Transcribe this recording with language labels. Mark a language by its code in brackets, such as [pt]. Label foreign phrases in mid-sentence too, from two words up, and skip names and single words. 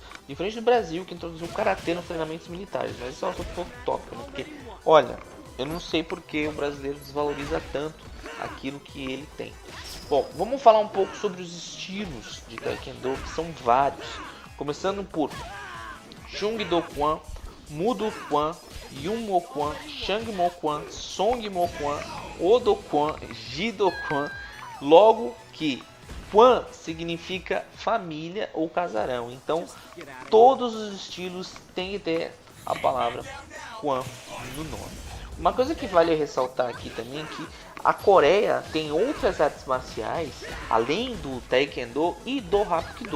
[pt] Diferente do Brasil, que introduziu o Karatê nos treinamentos militares, mas isso é um assunto tópico, né? Porque, olha, eu não sei porque o brasileiro desvaloriza tanto aquilo que ele tem. Bom, vamos falar um pouco sobre os estilos de Taekwondo, que são vários. Começando por Chung Do Kwan, Mu Do Kwan, Yun Mo Kwan, Shang Mo Kwan, Song Mo Kwan, O Do Kwan, Ji Do Kwan. Logo que Kwan significa família ou casarão. Então, todos os estilos têm que ter a palavra Kwan no nome. Uma coisa que vale ressaltar aqui também é que a Coreia tem outras artes marciais, além do Taekwondo e do Hapkido.